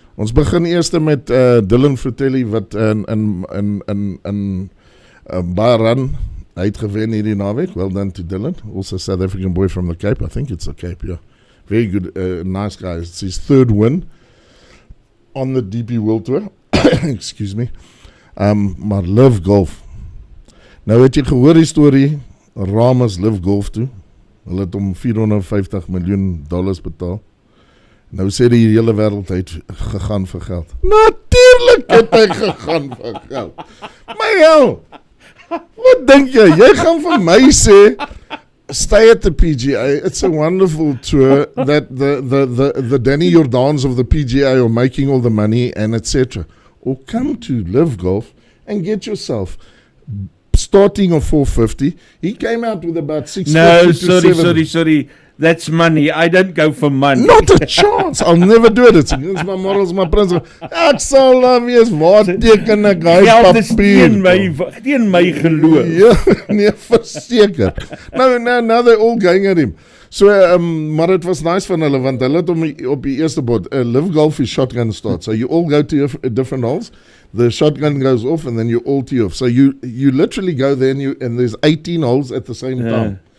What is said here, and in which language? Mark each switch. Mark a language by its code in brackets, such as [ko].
[af] Ons begin eers met Dylan Fratelli wat in Baran hy het gewen hierdie naweek. [en] Well done to Dylan. Also South African boy from the Cape. I think it's the Cape, yeah. Very good, nice guy. It's his third win on the DP World Tour. Excuse me. Maar Live Golf. [af] Nou het jy gehoor die storie, Ramos Live Golf toe. Hulle het om $450 miljoen betaal. Nou sê die hele wêreld hy het gegaan vir geld. Natuurlijk het hy gegaan vir geld. Maar hel, wat dink jy? Jy gaan vir my sê, [en] stay at the PGA. It's a wonderful tour that the Danny Jordans of the PGA are making all the money and etc. Or come to Live Golf and get yourself starting of 450. He came out with about 650 No, to 7. sorry. That's money. I don't go for money. Not a chance. I'll never do it. It's against my morals, my principles. [af] Ek sal daar wees, waar teken ek hy Geld is papier? teen my geloof. Ja, nee, verseker. [en] Now they're all going at him. So, [af] maar het was nice van hulle, want hulle het op die eerste bod, Live Golf is shotgun start. [en] So you all go to your different holes, the shotgun goes off and then you all tee off. So you literally go there and there's 18 holes at the same time.